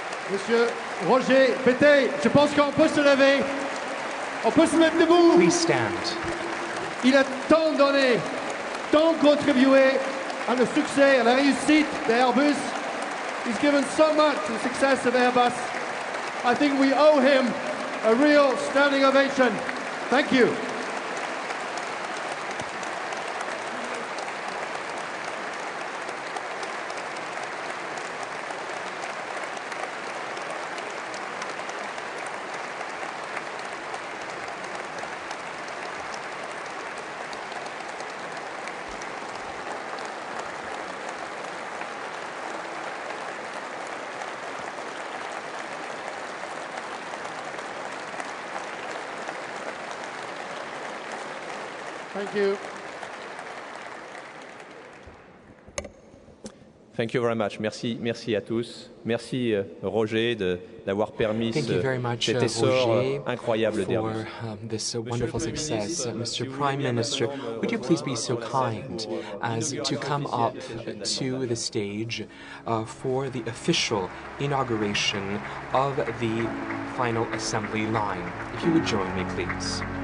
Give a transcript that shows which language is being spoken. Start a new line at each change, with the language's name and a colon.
French: Monsieur Roger Béteille, je pense qu'on peut se lever. On peut se mettre debout.
English: Please stand.
French: Il a tant donné, tant contribué à le succès, à la réussite d'Airbus.
English: He's given so much to the success of Airbus. I think we owe him a real standing ovation. Thank you. Thank you. Thank you very much.
French: Merci, merci à tous. Merci Roger d'avoir permis cet essor incroyable d'Airbus.
English: This wonderful success. Mr. Prime Minister, would you please be so kind as to come up to the stage for the official inauguration of the final assembly line? If you would join me, please.